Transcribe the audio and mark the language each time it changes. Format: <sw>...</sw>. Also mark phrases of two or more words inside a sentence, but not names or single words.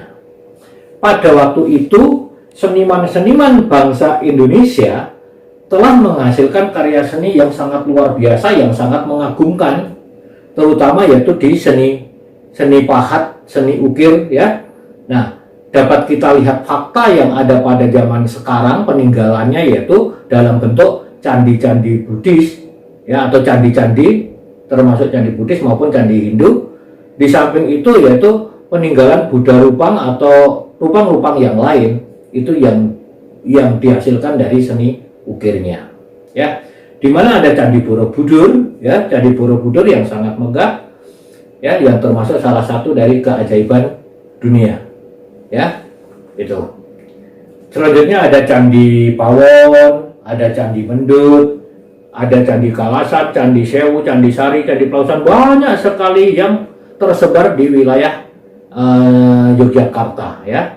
<id>Pada waktu itu, seniman-seniman bangsa Indonesia telah menghasilkan karya seni yang sangat luar biasa, yang sangat mengagumkan, terutama yaitu di seni pahat, seni ukir ya. Nah, dapat kita lihat fakta yang ada pada zaman sekarang peninggalannya yaitu dalam bentuk candi-candi Buddhis ya, atau candi-candi termasuk candi Buddhis maupun candi Hindu. Di samping itu yaitu peninggalan Buddha Rupang atau rupang-rupang yang lain itu yang dihasilkan dari seni ukirnya ya. Di mana ada Candi Borobudur ya, Candi Borobudur yang sangat megah ya, yang termasuk salah satu dari keajaiban dunia ya. Itu selanjutnya ada Candi Pawon, ada Candi Mendut, ada Candi Kalasan, Candi Sewu, Candi Sari, Candi Plausan, banyak sekali yang tersebar di wilayah Yogyakarta ya.</id>